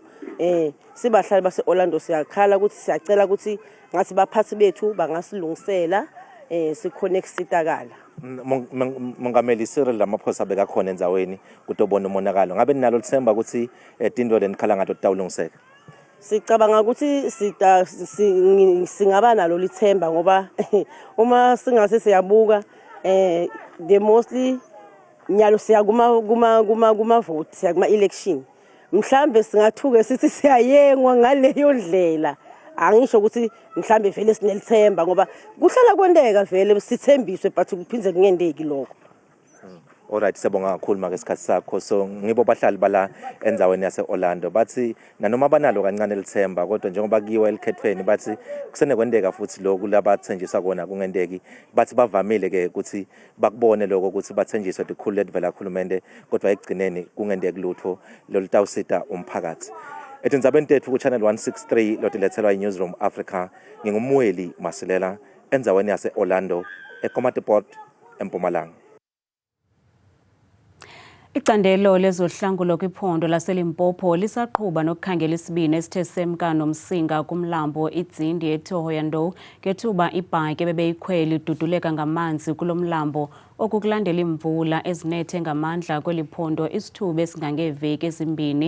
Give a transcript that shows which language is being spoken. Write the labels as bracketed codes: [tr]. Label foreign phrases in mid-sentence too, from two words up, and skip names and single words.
[zu] Sibahlali base-Orlando siyakhala ukuthi siyacela ukuthi ngathi baphathi bethu bangasilungisela sikhona ukusitakala. [ss] Mongameli Cyril Ramaphosa bekakhona endzaweni kutobona umonakalo ngabe ninalo lithemba ukuthi tindo lenikhala ngato tawulungiseka? [zu] Sicabanga ukuthi singaba nalo lithemba ngoba uma singase siyabuka [en] the mostly [zu] nyalo siya kuma vote siya kuma election mhlambe singathuke sithi siyayengwa ngaleyo ndlela. Angisho ukuthi mhlambe vele sinelithemba ngoba kuhlala kwendeka vele sithembiswe but kuphindze kungendeki lokho. Alright, siyabonga kakhulu make isikhathi sakho. So ngibo bahlali bala endzaweni yase-Orlando bathi nanoma banalo kancane lithemba kodwa njengoba kiwe elikhethweni bathi kusenekwendeka futhi lokhu labathenjiswa kona kungendeki. Bathi bavamile ke ukuthi bakubone lokho ukuthi bathenjiswe likhulu ledivela khulumende kodwa ekugcineni kungendeki lutho lolutawusita umphakathi. [ss] Etindzabeni tethu ku Channel 163 lotilethelwa iNewsroom Africa ngingumweli Masilela endzaweni yase-Orlando eKomatipoort eMpumalanga. [xh] Icandelo lezohlangulo kwiphondo laseLimpopo lisaqhuba nokukhangela isibini esithe semka nomsinga kumlambo iDzindi eThohoyandou ngethuba ibhaki bebeyikhwele iduduleka ngamanzi kulomlambo okukulandela imvula ezinethe ngamandla kweliphondo isithuba esingangeveki ezimbini.